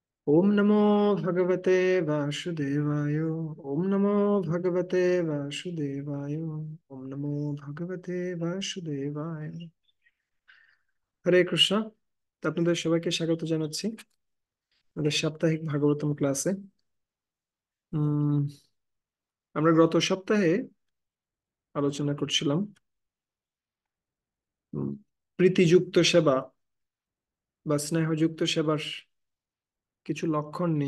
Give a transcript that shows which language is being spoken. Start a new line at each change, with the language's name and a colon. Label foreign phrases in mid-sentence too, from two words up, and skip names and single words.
Sanskrit: ओम नमो भगवते वासुदेवाय। ओम नमो भगवते वासुदेवाय। ओम नमो भगवते वासुदेवाय।
Bangla: হরে কৃষ্ণ। তো আপনাদের সবাইকে স্বাগত জানাচ্ছি আমাদের সাপ্তাহিক ভাগবতম ক্লাসে। উম আমরা গত সপ্তাহে আলোচনা করছিলাম উম, প্রীতিযুক্ত সেবা বা স্নেহযুক্ত সেবার কিছু লক্ষণ নিয়ে।